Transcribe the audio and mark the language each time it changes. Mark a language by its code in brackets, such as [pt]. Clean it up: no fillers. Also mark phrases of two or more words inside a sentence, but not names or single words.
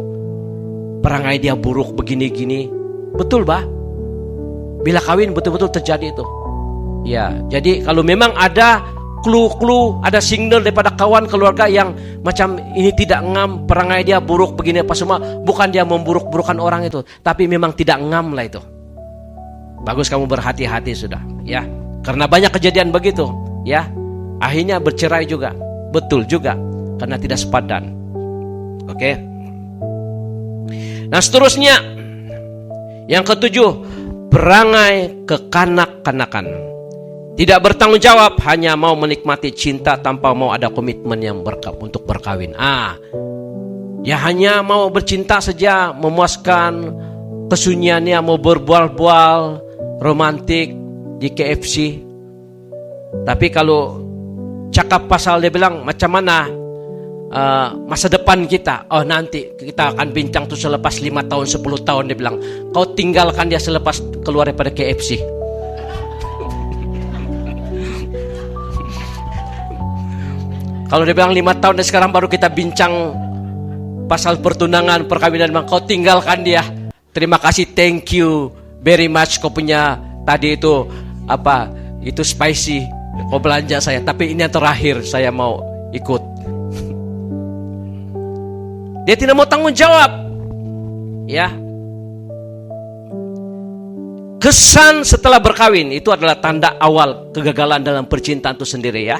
[ms] Perangai dia buruk begini-gini. Betul, Bah? Bila kawin betul-betul terjadi itu. Ya, jadi kalau memang ada clue-clue, ada signal daripada kawan keluarga yang macam ini tidak ngam, perangai dia buruk begini apa semua. Bukan dia memburuk-burukan orang itu, tapi memang tidak ngam lah itu. Bagus kamu berhati-hati sudah, ya. Karena banyak kejadian begitu, ya. Akhirnya bercerai juga, betul juga, karena tidak sepadan. Oke. Nah seterusnya, yang ketujuh, perangai kekanak-kanakan. Tidak bertanggung jawab, hanya mau menikmati cinta tanpa mau ada komitmen yang untuk berkawin. Dia hanya mau bercinta saja, memuaskan kesunyiannya, mau berbual-bual romantik di KFC. Tapi kalau cakap pasal dia bilang macam mana masa depan kita, oh nanti kita akan bincang tuh selepas 5 tahun 10 tahun, dia bilang kau tinggalkan dia selepas keluar daripada KFC. Kalau dia bilang 5 tahun dan sekarang baru kita bincang pasal pertunangan, perkawinan, memang kau tinggalkan dia. Terima kasih, [en] thank you very much, [ms] kau punya tadi itu apa, itu spicy, kau belanja saya, tapi ini yang terakhir, saya mau ikut. Dia tidak mau tanggung jawab, ya. Kesan setelah berkawin itu adalah tanda awal kegagalan dalam percintaan itu sendiri, ya.